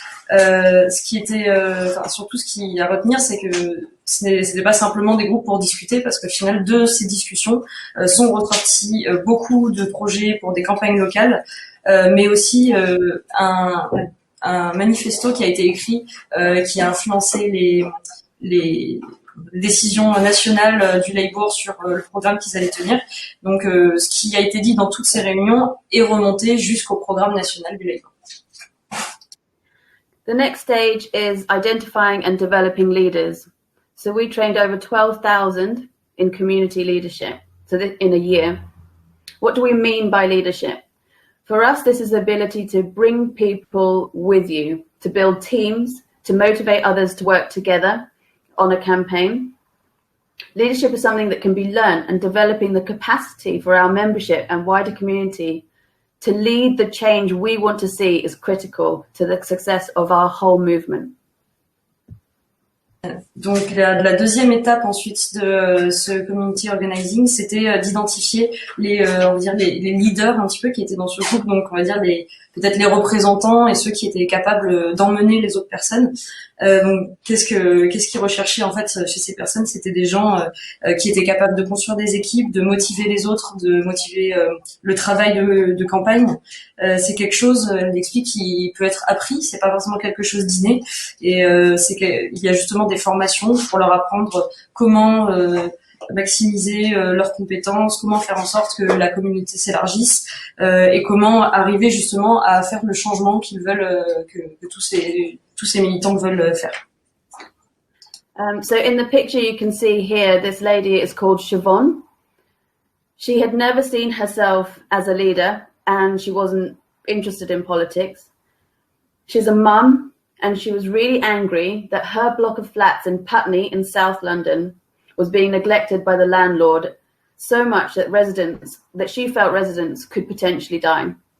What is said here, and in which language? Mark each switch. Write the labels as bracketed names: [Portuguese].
[French] Ce qui était, surtout ce qu'il y a à retenir, c'est que ce n'était pas simplement des groupes pour discuter, parce qu'au final de ces discussions sont ressortis beaucoup de projets pour des campagnes locales, mais aussi un manifesto qui a été écrit, qui a influencé les décisions nationales du Labour sur le programme qu'ils allaient tenir. Donc, ce qui a été dit dans toutes ces réunions est remonté jusqu'au programme national du Labour. [English] The next stage is identifying and developing leaders. So we trained over 12,000 in community leadership, so in a year. What do we mean by leadership? For us, this is the ability to bring people with you, to build teams, to motivate others to work together on a campaign. Leadership is something that can be learned, and developing the capacity for our membership and wider community to lead the change we want to see is critical to the success of our whole movement. [French] Donc la deuxième étape ensuite de ce community organizing, c'était d'identifier on va dire les leaders un petit peu qui étaient dans ce groupe, donc on va dire peut-être les représentants et ceux qui étaient capables d'emmener les autres personnes. Donc qu'est-ce qu'ils recherchaient en fait chez ces personnes? C'était des gens qui étaient capables de construire des équipes, de motiver les autres, de motiver le travail de campagne. C'est quelque chose, elle explique, qui peut être appris, c'est pas forcément quelque chose d'inné, et c'est qu'il y a justement des formations pour leur apprendre comment maximiser leurs compétences, comment faire en sorte que la communauté s'élargisse, et comment arriver justement à faire le changement qu'ils veulent, que tous ces militants veulent faire. [English] So in the picture you can see here, this lady is called Siobhan. She had never seen herself as a leader, and she wasn't interested in politics. She's a mum, and she was really angry that her block of flats in Putney in South London was being neglected by the landlord so much that she felt residents could potentially die.